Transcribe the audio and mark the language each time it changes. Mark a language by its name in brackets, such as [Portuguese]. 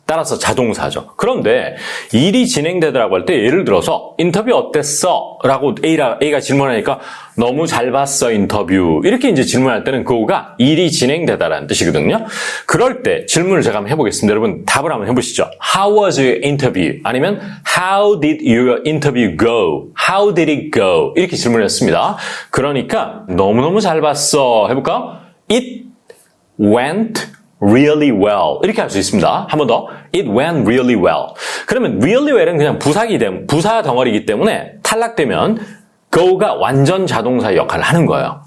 [Korean] 따라서 자동사죠. 그런데 일이 진행되더라고 할 때 예를 들어서 인터뷰 어땠어? 라고 A가 질문하니까 너무 잘 봤어 인터뷰 이렇게 이제 질문할 때는 그거가 일이 진행되다라는 뜻이거든요. 그럴 때 질문을 제가 한번 해보겠습니다. 여러분 답을 한번 해보시죠. [English] How was your interview? 아니면 How did your interview go? How did it go? [Korean] 이렇게 질문을 했습니다. 그러니까 너무너무 잘 봤어. 해볼까요? [English] It went really well. [Korean] 이렇게 할 수 있습니다. 한 번 더. [English] It went really well. [Korean] 그러면 really well은 그냥 부사 덩어리이기 때문에 탈락되면 go가 완전 자동사 역할을 하는 거예요.